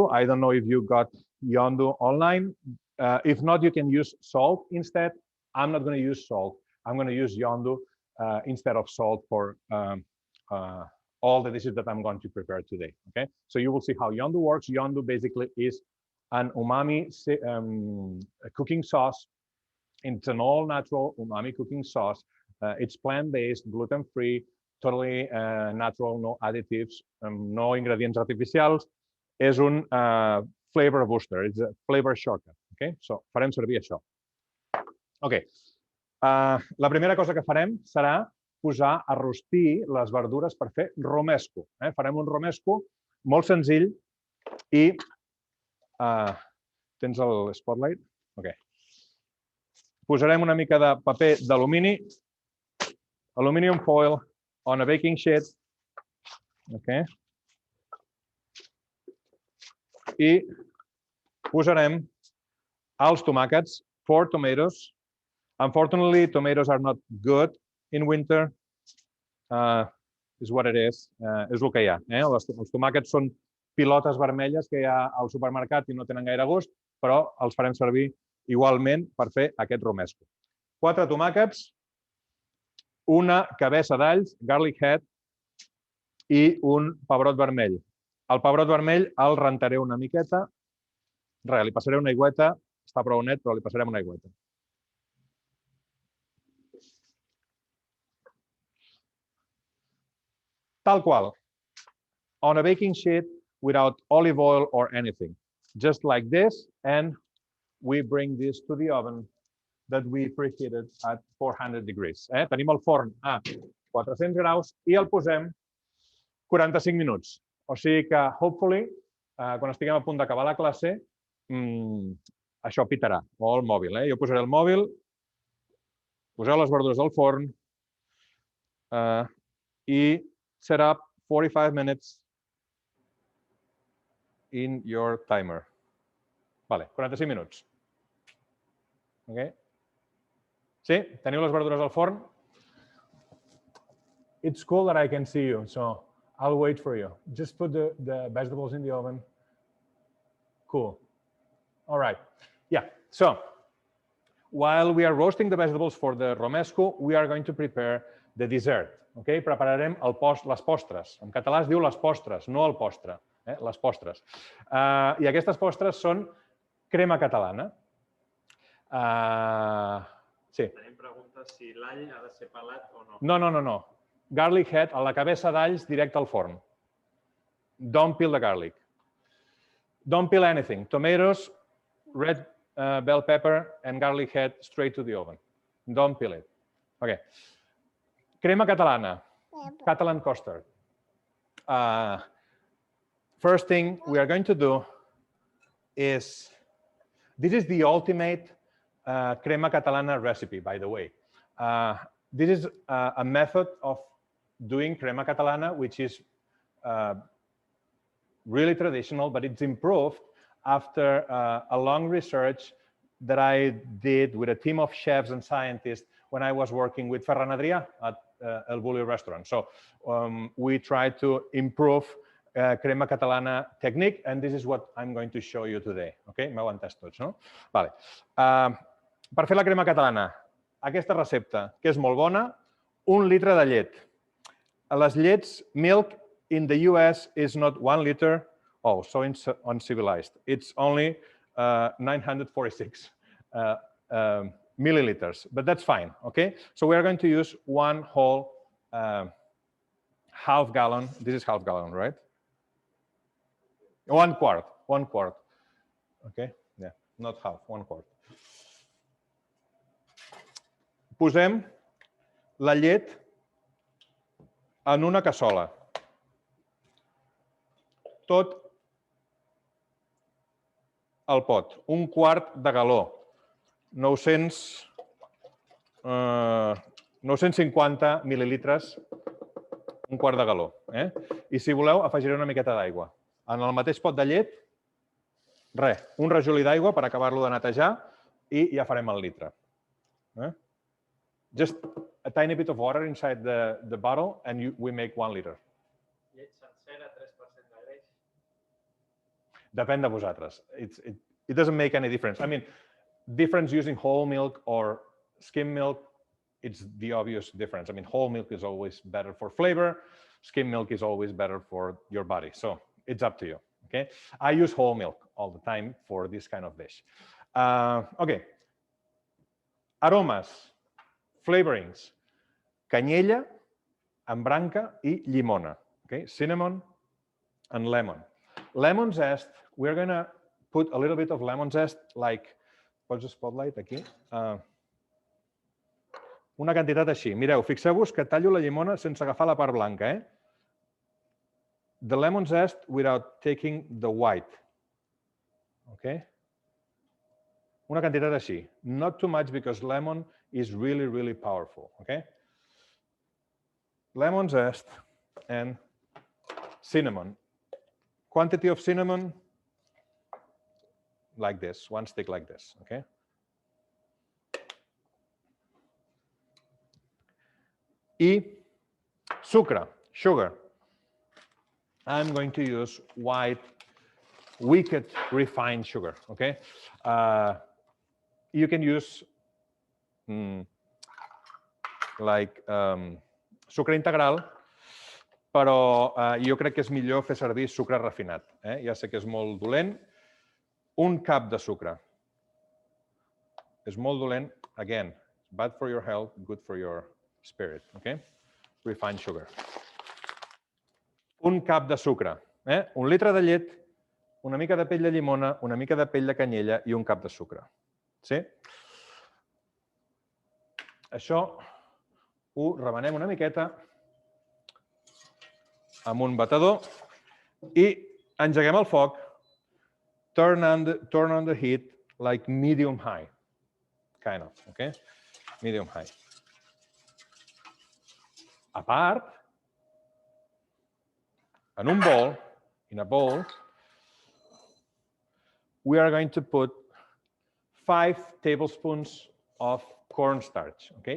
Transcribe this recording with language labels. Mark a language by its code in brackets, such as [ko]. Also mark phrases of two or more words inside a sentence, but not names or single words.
[en] I don't know if you got Yondu online. If not, you can use salt instead. I'm not going to use salt. I'm going to use Yondu instead of salt for all the dishes that I'm going to prepare today. Okay, so you will see how Yondu works. Yondu basically is an umami cooking sauce. It's an all-natural umami cooking sauce. It's plant-based, gluten-free, totally natural, no additives, no ingredients artificials. [ca] És un [en] flavor booster, it's a flavor shortcut. Okay? So, [ca] farem servir això. Okay. La primera cosa que farem serà posar a rostir les verdures per fer romesco. Farem un romesco molt senzill i... Tens el spotlight? Ok. Posarem una mica de paper d'alumini, [en] aluminium foil on a baking sheet. Ok. [ca] I posarem els tomàquets, 4 tomatoes. [en] Unfortunately, tomatoes are not good in winter. Is what it is. [ca] És el que hi ha. Els tomàquets són pilotes vermelles que hi ha al supermercat i no tenen gaire gust, però els farem servir igualment per fer aquest romesco. 4 tomàquets, una cabeça d'alls, [en] garlic head, [ca] i un pebrot vermell. El pebrot vermell el rentaré una miqueta. Li passaré una aigüeta. Està prou net, però li passarem una aigüeta. Tal qual. [en] On a baking sheet without olive oil or anything. Just like this, and we bring this to the oven that we preheated at 400 degrees. [ca] Tenim el forn a 400 graus i el posem 45 minuts. O sigui que, hopefully, quan estiguem a punt d'acabar la classe, això pitarà, o el mòbil. Jo posaré el mòbil, poseu les verdures al forn i [en] set up 45 minutes in your timer. [ca] Vale, 45 minuts. Okay. Sí? Teniu les verdures al forn? [en] It's cool that I can see you, so I'll wait for you. Just put the vegetables in the oven. Cool. All right. Yeah, so while we are roasting the vegetables for the romesco, we are going to prepare the dessert. Okay? [ca] Prepararem les postres. En català es diu les postres, no el postre. Les postres. I aquestes postres són crema catalana. Sí. Tenim preguntes si l'all ha de ser pelat o no. No. [en] Garlic head, [ca] a la cabeça d'alls, directe al forn. [en] Don't peel the garlic. Don't peel anything. Tomatoes, red bell pepper, and garlic head straight to the oven. Don't peel it. Okay. Crema catalana. Catalan custard. First thing we are going to do is, this is the ultimate crema catalana recipe, by the way. This is a method of doing crema catalana, which is really traditional, but it's improved after a long research that I did with a team of chefs and scientists when I was working with Ferran Adrià at El Bulli restaurant. So we tried to improve crema catalana technique, and this is what I'm going to show you today. [ca] Okay? M'heu entès tots, no? Vale. Per fer la crema catalana, aquesta recepta, que és molt bona, 1 litre de llet. Les llets, [en] milk in the US is not 1 liter. Oh, so uncivilized. It's only 946 milliliters, but that's fine, okay? So we are going to use 1 whole half gallon. This is half gallon, right? 1 quart. Okay? Yeah, not half, 1 quart. [ca] Posem la llet en una cassola. Tot el pot. 1 quart de galó. 950 mil·lilitres, 1 quart de galó. I si voleu, afegiré una miqueta d'aigua. En el mateix pot de llet, res, un rajolí d'aigua per acabar-lo de netejar i ja farem el litre. [en] Just a tiny bit of water inside the bottle and we make 1 liter. [ca] Llet sencera, 3% de greix. Depèn de vosaltres. [en] It doesn't make any difference. I mean, difference using whole milk or skim milk, it's the obvious difference. I mean, whole milk is always better for flavor. Skim milk is always better for your body. So it's up to you. Okay? I use whole milk all the time for this kind of dish. Okay. [ca] Aromes, flavorings, canyella, embranca i llimona. [en] Okay? Cinnamon and lemon. Lemon zest, we're going to put a little bit of lemon zest, like, pots the spotlight aquí? [ca] Una quantitat així. Mireu, fixeu-vos que tallo la llimona sense agafar la part blanca. [en] The lemon zest without taking the white. [ca] Okay? Una quantitat així. [en] Not too much because lemon is really, really powerful. Okay? Lemon zest and cinnamon. Quantity of cinnamon, like this, 1 stick like this. [ca] Okay? I sucre, sugar. [en] I'm going to use white, wicked, refined sugar. Okay? You can use like [ca] sucre integral, però jo crec que és millor fer servir sucre refinat. Ja sé que és molt dolent. 1 cap de sucre. És molt dolent. [en] Again, bad for your health, good for your spirit. Okay? Refined sugar. [ca] 1 cap de sucre. 1 litre de llet, una mica de pell de llimona, una mica de pell de canyella i 1 cap de sucre. Sí? Això ho remenem una miqueta amb un batedor i engeguem el foc. [en] Turn on the heat like medium-high, kind of, okay? Medium-high. A part, in a bowl, we are going to put 5 tablespoons of cornstarch, okay?